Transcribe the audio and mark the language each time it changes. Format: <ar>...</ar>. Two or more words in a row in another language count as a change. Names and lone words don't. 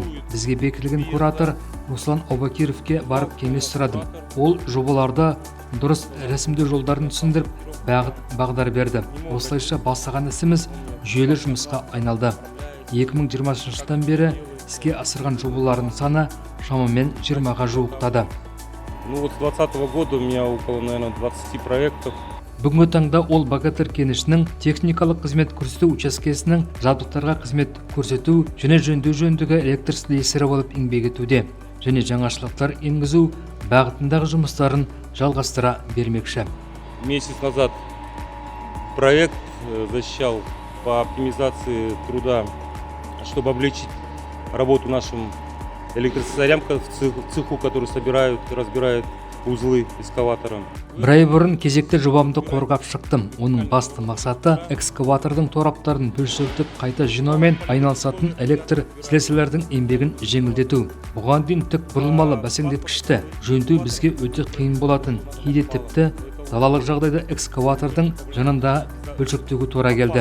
<kk>Бізге бекітілген куратор Руслан Обакировке барып кеңес сұрадым. Ол жобаларда дұрыс рәсімдеу жолдарын түсіндіріп, бағдар берді. Осылайша бастаған ісіміз жүйелі жұмысқа айналды. 2020 жылдан бері іске асырған жобалардың саны шамамен 20-ға жуықтады.</kk> <ru>с 2020 года у меня около, наверное, 20 проектов.</ru> <kk>Бүгінгі таңда ол «Богатырь» кенішінің техникалық қызмет көрсету учаскесінің жабдықтарға қызмет көрсету және жөндеу жөніндегі электр слесарі болып еңбек етуде және жаңашылықтар енгізу бағытындағы жұмыстарын жалғастыра бермекші.</kk> <ru>Месяц назад проект защищал по оптимизации труда, чтобы облегчить работу нашим электрослесарям в цеху, которые собирают и разбирают узлы экскаватора.</ru> <kk>Бір ай бұрын кезекті жобамды қорғап шықтым. Оның басты мақсаты экскаватордың тораптарын бөлшектеп қайта жинаумен айналысатын электр слесарлардың еңбегін жеңілдету. Бұған дейін тік бұрылмалы бәсеңдеткішті жөндеу бізге өте қиын болатын. Кейде тіпті далалық жағдайда экскаватордың жанында бөлшектеуге тура келді.</kk>